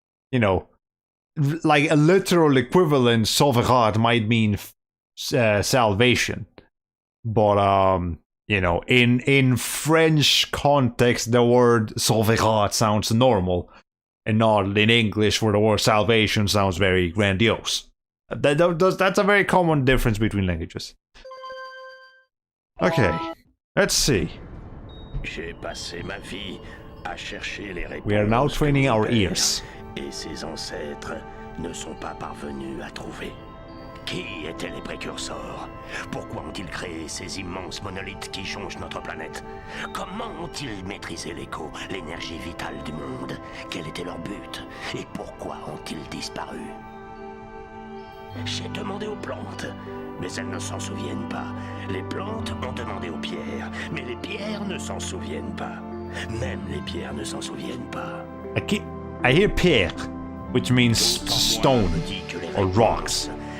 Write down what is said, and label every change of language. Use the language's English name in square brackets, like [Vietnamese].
[English] You know, like a literal equivalent. Sauvegarde might mean salvation, but you know, in French context, the word sauvegarde sounds normal, and not in English where the word salvation sounds very grandiose. That's a very common difference between languages. Okay, let's see. [French] J'ai passé ma vie à chercher les réponses. [English] We are now training our ears. [French] Et ses ancêtres ne sont pas parvenus à trouver. Qui étaient les précurseurs? Pourquoi ont-ils créé ces immenses monolithes qui changent notre planète? Comment ont-ils maîtrisé l'écho, l'énergie vitale du monde? Quel était leur but? Et pourquoi ont-ils disparu? J'ai demandé aux plantes, mais elles ne s'en souviennent pas. Les plantes ont demandé aux pierres, mais les pierres ne s'en souviennent pas. Même les pierres ne s'en souviennent pas. [English] I hear pierre, which means stone or rocks.